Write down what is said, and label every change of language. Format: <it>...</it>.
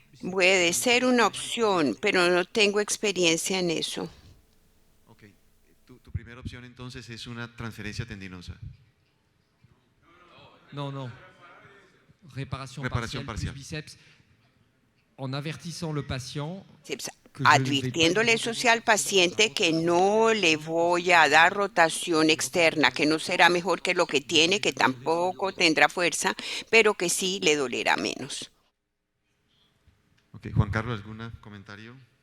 <es>Puede ser una opción, pero no tengo experiencia en eso. Ok, tu primera opción entonces es una transferencia tendinosa. No. Reparación parcial.</es> <fr>Bíceps, en avertissant le patient.</fr> <es>Advirtiéndole eso al paciente que no le voy a dar rotación externa, que no será mejor que lo que tiene, que tampoco tendrá fuerza, pero que sí le dolerá menos. Ok, Juan Carlos, ¿algún comentario?</es>